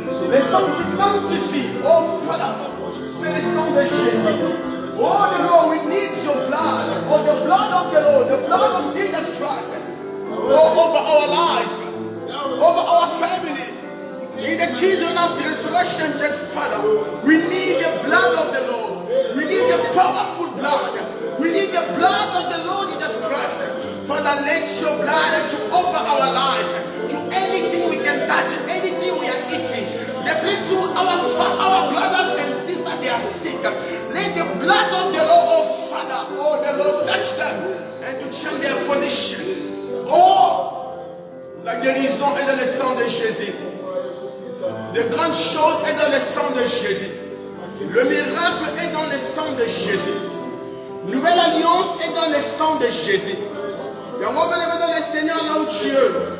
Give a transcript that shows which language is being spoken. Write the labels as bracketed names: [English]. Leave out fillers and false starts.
[French] Les sangs qui sanctifient, [English] oh Father, [French] c'est le sang de Jésus. [English] Oh the Lord, we need your blood. Oh, the blood of the Lord, the blood of Jesus Christ. Oh, over our life, over our family. In the children of the resurrection, that Father, we need the blood of the Lord. We need the powerful blood. We need the blood of the Lord Jesus Christ. Father, let your blood to over our life, to anything we can touch, anything we are eating. The place where our brothers and sisters, they are sick. Let the blood of the Lord, oh Father, oh the Lord, touch them and to change their position. [French] Oh, la guérison est dans le sang de Jésus. De grandes choses est dans le sang de Jésus. Le miracle est dans le sang de Jésus. Nouvelle alliance est dans le sang de Jésus. Et on va venir dans le Seigneur là où tu es.